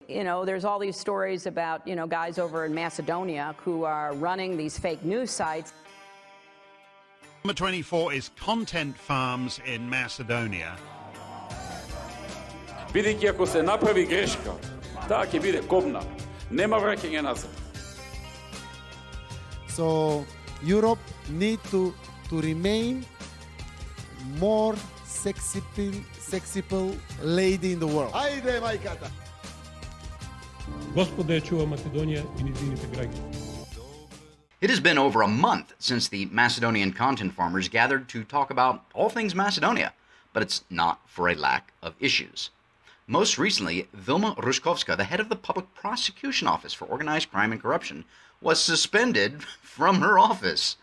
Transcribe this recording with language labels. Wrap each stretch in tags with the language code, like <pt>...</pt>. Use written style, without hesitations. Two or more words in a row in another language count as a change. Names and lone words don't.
<en>You know, there's all these stories about, guys over in Macedonia who are running these fake news sites. Number 24 is Content Farms in Macedonia.</en> <mk>Бидејќи ако се направи грешка, таа ќе биде кобна. Нема враќање назад.</mk> <en>So Europe need to remain more sexy lady in the world.</en> <mk>Ајде, мајката! Господ да ја чува Македонија и низините граѓани.</mk> <en>It has been over a month since the Macedonian Content Farmers gathered to talk about all things Macedonia, but it's not for a lack of issues. Most recently, Vilma Ruskovska, the head of the Public Prosecution Office for Organized Crime and Corruption, was suspended from her office.</en>